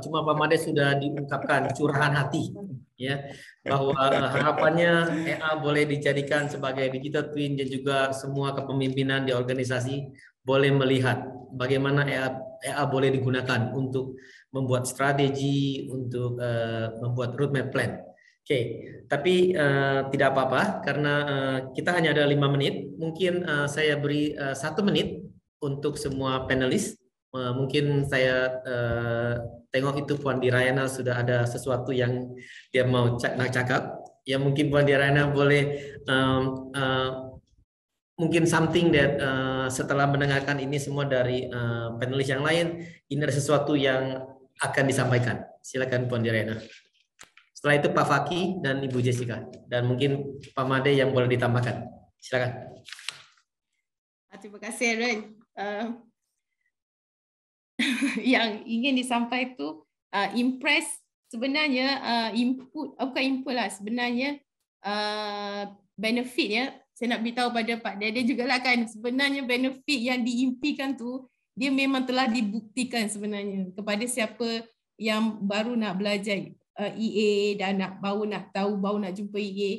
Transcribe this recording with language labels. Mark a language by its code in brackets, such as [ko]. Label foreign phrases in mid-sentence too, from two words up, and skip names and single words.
[ms] Cuma Pak Made sudah diungkapkan curahan hati ya, bahwa harapannya EA boleh dijadikan sebagai [en] digital twin [ms] dan juga semua kepemimpinan di organisasi boleh melihat bagaimana EA boleh digunakan untuk membuat strategi, untuk membuat [en] roadmap plan. [ms] Oke, tapi tidak apa-apa karena kita hanya ada 5 menit. Mungkin saya beri 1 menit untuk semua panelis. Mungkin saya tengok itu Puan Dirayana sudah ada sesuatu yang dia mau nak cakap. Ya mungkin Puan Dirayana boleh mungkin [en] something that [ms] setelah mendengarkan ini semua dari panelis yang lain, ini ada sesuatu yang akan disampaikan. Silakan Puan Dirayana. Setelah itu Pak Faki dan Ibu Jessica. Dan mungkin Pak Made yang boleh ditambahkan. Silakan. Terima kasih Aaron. Yang ingin disampaikan itu impress sebenarnya input, bukan input lah, sebenarnya benefit ya. Saya nak beritahu pada Pak Dede jugalah kan, sebenarnya benefit yang diimpikan tu dia memang telah dibuktikan sebenarnya kepada siapa yang baru nak belajar EA dan baru nak jumpa EA.